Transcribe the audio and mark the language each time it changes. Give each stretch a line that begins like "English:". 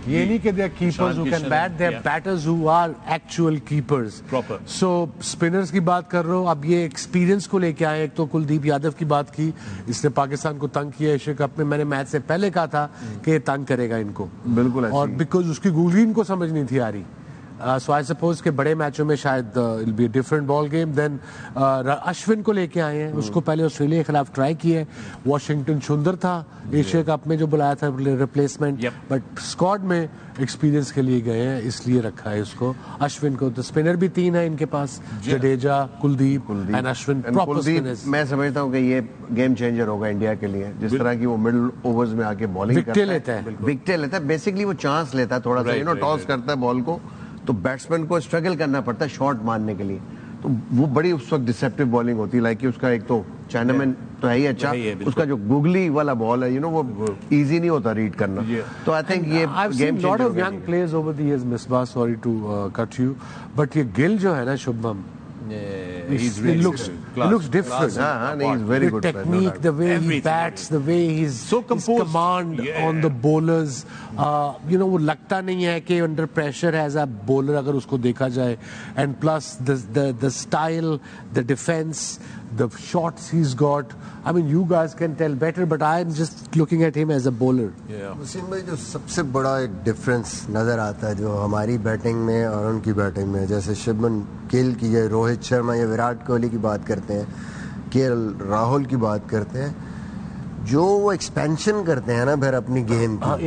Urdu: یہ نہیں کہ
English: They are keepers who can bat, they are batters who are actual keepers.
Urdu: So spinners کی بات کر رہے ہو, اب یہ ایکسپیرینس کو لے کے آئے. ایک تو کلدیپ یادو کی بات کی, اس نے پاکستان کو تنگ کیا ایشیا کپ میں. میں نے میچ سے پہلے کہا تھا کہ یہ تنگ کرے گا ان کو, بالکل, اور بیکاز اس کی گولی ان کو سمجھ نہیں تھی آ رہی.
English: So I suppose
Urdu: کہ بڑے میچوں میں شاید
English: it'll be a different ball game.
Urdu: Then اشون کو لے کے آئے ہیں, اس کو پہلے آسٹریلیا کے خلاف ٹرائی کیا ہے. واشنگٹن سندر تھا ایشیا کپ میں جو بلایا تھا ریپلیسمنٹ, بٹ اسکواڈ میں ایکسپیرینس کے لیے گئے ہیں, اس لیے رکھا ہے اس کو. اشون کو تو اسپنر بھی 3 ہیں ان کے پاس, جڈیجا, کلدیپ اینڈ اشون. میں سمجھتا ہوں کہ یہ گیم چینجر ہوگا انڈیا کے لیے, جس طرح کی وہ مڈل اوورز میں آ کے بالنگ کرتا ہے, وکٹیں لیتا ہے. بیسکلی وہ چانس لیتا ہے تھوڑا سا, ٹاس کرتا ہے بال کو, تو بیٹسمین کو اسٹرگل کرنا پڑتا ہے شاٹ مارنے کے لیے. تو وہ بڑی اس وقت ڈسیپٹیو بالنگ ہوتی ہے, لائک کہ اس کا ایک تو چائنامین تو ہے ہی اچھا, اس کا جو گوگلی والا بال ہے وہ ایزی نہیں ہوتا ریڈ کرنا. تو آئی تھنک یہ game
English: lot of young players over the years, Misbah sorry to cut you,
Urdu: but یہ گل جو ہے نا
English: Shubham, he looks different. He's very good. The technique, the way he bats, the way he's so composed, his command on the bowlers.
Urdu: وہ لگتا نہیں ہے کہ
English: under pressure as a bowler
Urdu: اگر اس کو دیکھا جائے,
English: and plus the style, the defense, the shots he's got. I mean, you guys can tell better, but I'm just looking at him as a bowler.
Urdu: Wasim بھائی, جو سب سے بڑا ایک difference نظر آتا ہے جو ہماری بیٹنگ میں اور ان کی بیٹنگ میں, جیسے شبمن گل کی یا روہت شرما یا وراٹ کوہلی کی بات کرتے ہیں, کے ایل راہل کی بات کرتے ہیں, جو وہ ایکسپینشن کرتے ہیں نا پھر اپنی گیم کی